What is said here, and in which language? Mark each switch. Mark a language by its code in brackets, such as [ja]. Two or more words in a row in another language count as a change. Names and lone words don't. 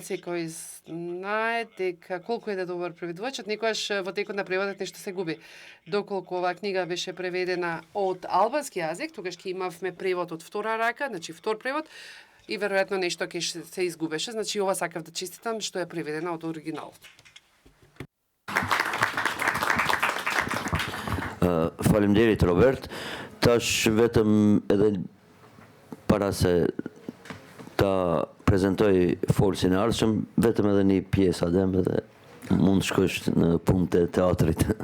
[mk] Секој знае дека колку е да добар преведувачот, некогаш во текот на преводот нешто се губи. Доколку оваа книга беше преведена од албански јазик, тогаш ќе имавме превод од втора рака, значи втор превод, и веројатно нешто ќе се изгубеше. Значи ова сакав да честитам што е преведена од оригиналот. [sq] Faleminderit Robert. Tash vetëm edhe para se ta prezentoj folsin e ardhshëm, vetëm edhe një pjesë adem edhe mund shkosh në punët e teatrit.